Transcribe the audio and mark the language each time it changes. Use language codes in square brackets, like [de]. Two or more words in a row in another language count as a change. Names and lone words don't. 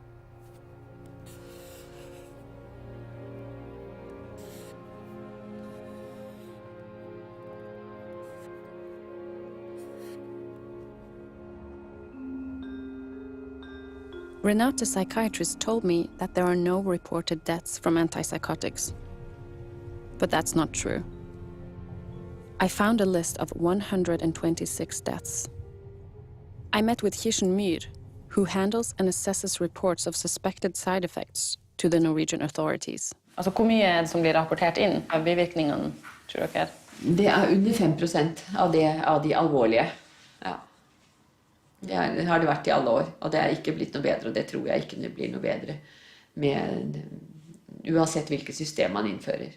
[en] Renate's psychiatrist told me that there are no reported deaths from antipsychotics. But that's not true. I found a list of 126 deaths. I met with Kirsten Myhr, who handles and assesses reports of suspected side effects to the Norwegian authorities. [no] Altså, hvor mye er det som blir rapportert inn av bivirkningene, tror dere? Det er under 5% av de alvorlige. Ja. Det har det vært i alle år, og det er ikke blitt noe bedre, og det tror jeg ikke det blir noe bedre uansett hvilket system man innfører.